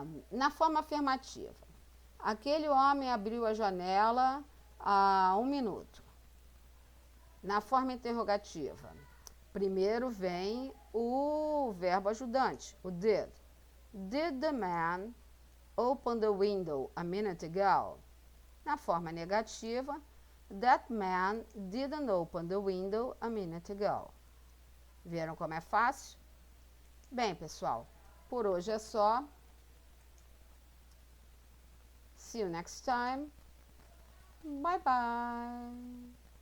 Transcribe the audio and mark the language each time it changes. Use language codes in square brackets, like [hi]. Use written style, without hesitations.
[pt] Na forma afirmativa, aquele homem abriu a janela há 1 minuto. Na forma interrogativa, primeiro vem o verbo ajudante, o did. [en] Did the man open the window a minute ago? [pt] Na forma negativa, [en] that man didn't open the window a minute ago. [pt] Viram como é fácil? Bem, pessoal, por hoje é só. [en] See you next time. Bye bye.